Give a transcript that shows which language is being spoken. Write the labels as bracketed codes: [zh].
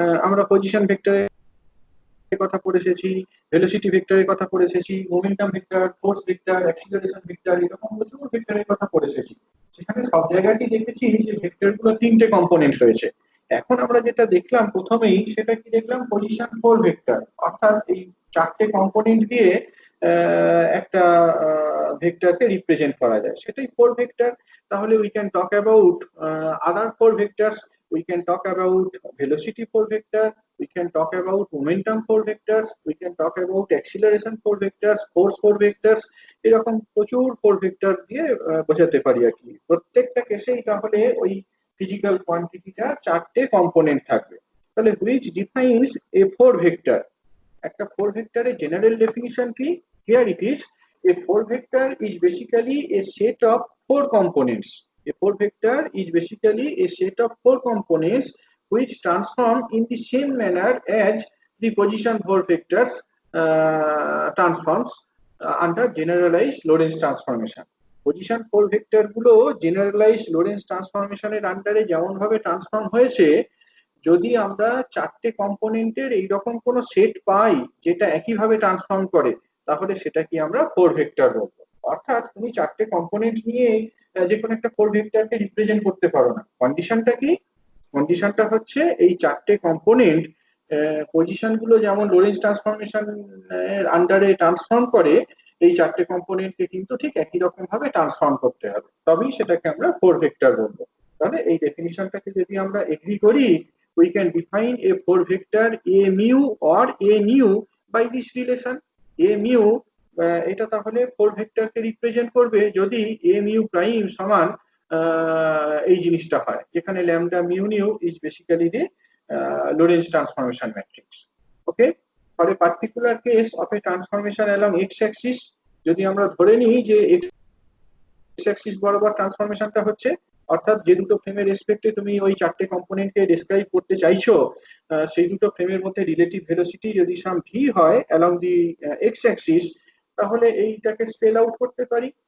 [bn] আমরা পজিশন ভেক্টরের কথা পড়ে এসেছি, ভেলোসিটি ভেক্টরের কথা পড়ে এসেছি, momentum vector, force vector, acceleration vector, এরকম প্রচুর ভেক্টরের কথা পড়ে এসেছি। সেখানে সব জায়গাতেই দেখেছি যে ভেক্টর গুলো তিনটে কম্পোনেন্ট রয়েছে। এখন আমরা যেটা দেখলাম প্রথমেই সেটা কি দেখলাম, পজিশন ফোর ভেক্টর, অর্থাৎ এই চারটে কম্পোনেন্ট দিয়ে একটা ভেক্টরকে রিপ্রেজেন্ট করা যায়, সেটাই ফোর ভেক্টর। [en] তাহলে we can talk about other four vectors, we can talk about velocity four vector, we can talk about momentum four vectors, we can talk about acceleration four vectors, force four vectors। [bn] এরকম প্রচুর four vector দিয়ে বোঝাতে পারি আর কি। প্রত্যেকটা কেসেই তাহলে ওই physical কোয়ান্টিটিটা চারটে কম্পোনেন্ট থাকবে। তাহলে [en] which defines a four vector, [bn] একটা ফোর ভেক্টরের জেনারেল ডেফিনিশন কি? [en] Here it is, a four vector is basically a set of four components. A four vector is basically a set of four components which transform in the same manner as the position four vectors transforms under generalized Lorentz transformation. [bn] Position four vector গুলো generalised Lawrence ট্রান্সফরমেশনের আন্ডারে যেমন ভাবে transform হয়েছে, যদি আমরা চারটে কম্পোনেন্টের এইরকম কোনো সেট পাই যেটা একইভাবে ট্রান্সফর্ম করে, তাহলে সেটা কি আমরা ফোর ভেক্টর বলবো। অর্থাৎ তুমি চারটে কম্পোনেন্ট নিয়ে যে কোনো একটা ফোর ভেক্টরকে রিপ্রেজেন্ট করতে পারো না। কন্ডিশনটা কি? কন্ডিশনটা হচ্ছে এই চারটে কম্পোনেন্ট পজিশন গুলো যেমন লোরেন্স ট্রান্সফরমেশন এর আন্ডারে ট্রান্সফর্ম করে, এই চারটে কম্পোনেন্টকে কিন্তু ঠিক একই রকম ভাবে ট্রান্সফর্ম করতে হবে, তবেই সেটাকে আমরা ফোর ভেক্টর বলবো। তাহলে এই ডেফিনিশনটাকে যদি আমরা এগ্রি করি, [en] we can define a four vector a mu or a nu by this relation. [bn] a mu এটা তাহলে ফোর ভেক্টরকে রিপ্রেজেন্ট করবে যদি a mu প্রাইম সমান এই জিনিসটা হয়, যেখানে lambda mu new [en] Is basically the Lorentz transformation matrix. Okay, for a particular case of a transformation along x axis, [bn] যদি আমরা ধরে নিই যে x axis বরাবর ট্রান্সফরমেশনটা হচ্ছে, অর্থাৎ যে দুটো ফ্রেমের রেসপেক্টে তুমি ওই চারটে কম্পোনেন্টকে ডেসক্রাইব করতে চাইছো, সেই দুটো ফ্রেমের মধ্যে রিলেটিভ ভেলোসিটি যদি সাম ভি হয় অ্যালং দি এক্স অ্যাক্সিস, তাহলে এইটাকে স্পেল আউট করতে পারি।